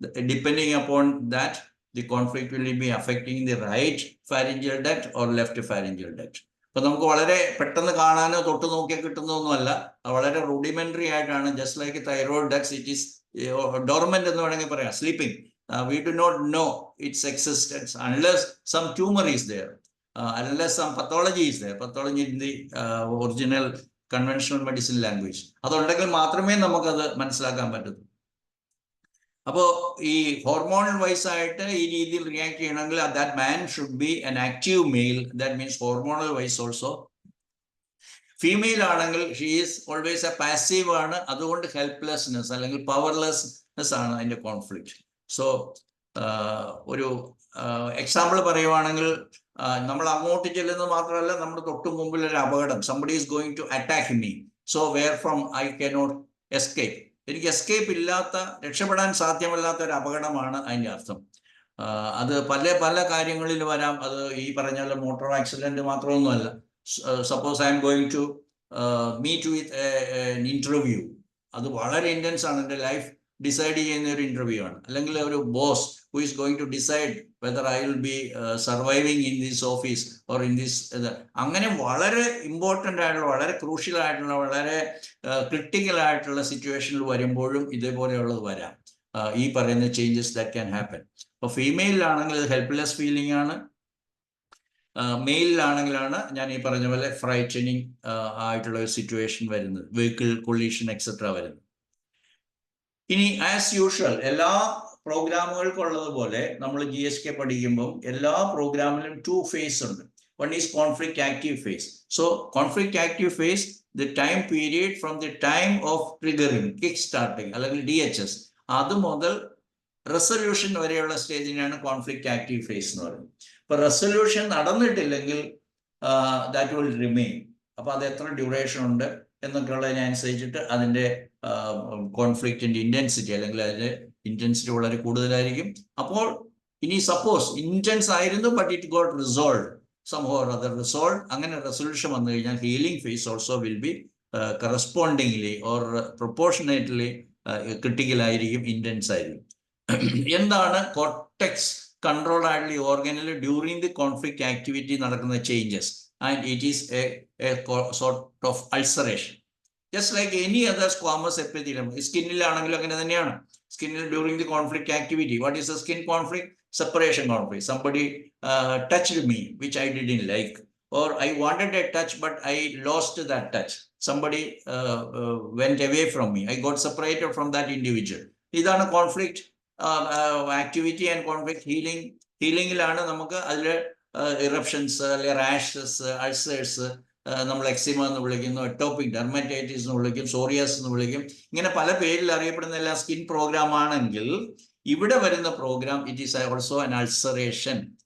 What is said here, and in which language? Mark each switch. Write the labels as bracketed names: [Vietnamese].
[English] Depending upon that the conflict will be affecting the right pharyngeal duct or left pharyngeal duct. [Malayalam] അപ്പൊ നമുക്ക് വളരെ പെട്ടെന്ന് കാണാനോ തൊട്ട് നോക്കിയാൽ കിട്ടുന്നൊന്നുമല്ല, വളരെ റൂഡിമെന്ററി ആയിട്ടാണ്. [English] Just like thyroid ducts, it is dormant എന്ന് വേണമെങ്കിൽ പറയാം, sleeping. We do not know its existence unless some tumor is there, unless some pathology is there. Pathology in the original conventional medicine language. [Malayalam] അതുണ്ടെങ്കിൽ മാത്രമേ നമുക്കത് മനസ്സിലാക്കാൻ പറ്റൂ. അപ്പോൾ ഈ ഹോർമോണൽ വൈസ് ആയിട്ട് ഈ രീതിയിൽ റിയാക്ട് ചെയ്യണമെങ്കിൽ [English] that man should be an active male. That means hormonal wise also. Female ആണെങ്കിൽ she is always a passive ആണ്. [Malayalam] അതുകൊണ്ട് ഹെൽപ്ലെസ്നെസ് അല്ലെങ്കിൽ പവർലെസ്നെസ് ആണ് അതിൻ്റെ കോൺഫ്ലിക്റ്റ്. സോ ഒരു എക്സാമ്പിൾ പറയുവാണെങ്കിൽ, നമ്മൾ അങ്ങോട്ട് ചെല്ലുന്നത് മാത്രമല്ല, നമ്മുടെ തൊട്ട് മുമ്പിൽ ഒരു അപകടം, [English] somebody is going to attack me, so where from I cannot escape. [Malayalam] എനിക്ക് എസ്കേപ്പ് ഇല്ലാത്ത, രക്ഷപ്പെടാൻ സാധ്യമല്ലാത്ത ഒരു അപകടമാണ് അതിൻ്റെ അർത്ഥം. അത് പല പല കാര്യങ്ങളിൽ വരാം. അത് ഈ പറഞ്ഞ മോട്ടോർ ആക്സിഡന്റ് മാത്രമൊന്നുമല്ല. [English] Suppose I'm going to meet with an interview. [Malayalam] അത് വളരെ ഇന്റൻസ് ആണ്. എൻ്റെ ലൈഫ് ഡിസൈഡ് ചെയ്യുന്ന ഒരു ഇന്റർവ്യൂ ആണ്. അല്ലെങ്കിൽ ഒരു [English] Boss who is going to decide whether I will be surviving in this office or in this. [Malayalam] അങ്ങനെ വളരെ ഇമ്പോർട്ടൻ്റ് ആയിട്ടുള്ള, വളരെ ക്രൂഷ്യൽ ആയിട്ടുള്ള, വളരെ ക്രിട്ടിക്കൽ ആയിട്ടുള്ള സിറ്റുവേഷനിൽ വരുമ്പോഴും ഇതേപോലെയുള്ളത് വരാം. ഈ പറയുന്ന [English] Changes that can happen. [Malayalam] അപ്പോൾ ഫീമെയിലാണെങ്കിൽ ഇത് ഹെൽപ്ലെസ് ഫീലിംഗ് ആണ്. മെയിലാണെങ്കിലാണ് ഞാൻ ഈ പറഞ്ഞ പോലെ ഫ്രൈറ്റനിങ് ആയിട്ടുള്ള ഒരു സിറ്റുവേഷൻ വരുന്നത്, വെഹിക്കിൾ കൊളീഷൻ എക്സെട്ര വരുന്നത്. ഇനി ആസ് യൂഷ്വൽ എല്ലാ പ്രോഗ്രാമുകൾക്കുള്ളതുപോലെ നമ്മൾ GSK പഠിക്കുമ്പോൾ എല്ലാ പ്രോഗ്രാമിലും 2 phase ഉണ്ട്. [English] One is conflict active phase. So conflict active phase, the time period from the time of triggering, kick starting അല്ലെങ്കിൽ DHS, [Malayalam] അത് മുതൽ റെസൊല്യൂഷൻ വരെയുള്ള സ്റ്റേജിനാണ് കോൺഫ്ലിക്റ്റ് ആക്റ്റീവ് ഫേസ് എന്ന് പറയുന്നത്. ഇപ്പൊ റെസൊല്യൂഷൻ നടന്നിട്ടില്ലെങ്കിൽ [English] That will remain. [Malayalam] അപ്പൊ അത് എത്ര ഡ്യൂറേഷൻ ഉണ്ട് എന്നൊക്കെ ഉള്ളതിനനുസരിച്ചിട്ട് അതിൻ്റെ കോൺഫ്ലിക്റ്റിന്റെ ഇന്റൻസിറ്റി അല്ലെങ്കിൽ അതിന്റെ ഇന്റൻസിറ്റി വളരെ കൂടുതലായിരിക്കും. അപ്പോൾ ഇനി സപ്പോസ് ഇന്റൻസ് ആയിരുന്നു, [English] but it got resolve somehow or other resolved, [Malayalam] അങ്ങനെ റെസൊല്യൂഷൻ വന്നു കഴിഞ്ഞാൽ [English] healing phase also will be correspondingly or proportionately critical [Malayalam] ആയിരിക്കും, ഇന്റൻസ് ആയിരിക്കും. എന്താണ് കോർട്ടെക്സ് കൺട്രോൾ ആയിട്ടുള്ള ഈ ഓർഗനിൽ [English] during the conflict activity [Malayalam] നടക്കുന്ന changes? [English] And it is a sort of ulceration, just like any other squamous epithelium. [Malayalam] സ്കിന്നിലാണെങ്കിലും അങ്ങനെ തന്നെയാണ്. സ്കിന്നിൽ during the conflict activity, [English] What is the skin conflict? Separation conflict. Somebody touched me which I didn't like, or I wanted a touch but I lost that touch. Somebody went away from me, I got separated from that individual. Idana conflict [Malayalam] activity and conflict ഹീലിംഗിലാണ് നമുക്ക് അതിൽ eruptions അല്ലെങ്കിൽ rashes, ulcers, നമ്മൾ eczema എന്ന് വിളിക്കുന്നു, atopic dermatitis എന്ന് വിളിക്കും, സോറിയാസ് എന്ന് വിളിക്കും, ഇങ്ങനെ പല പേരിൽ അറിയപ്പെടുന്ന എല്ലാ സ്കിൻ പ്രോഗ്രാം ആണെങ്കിൽ ഇവിടെ വരുന്ന programme [English] It is also an ulceration.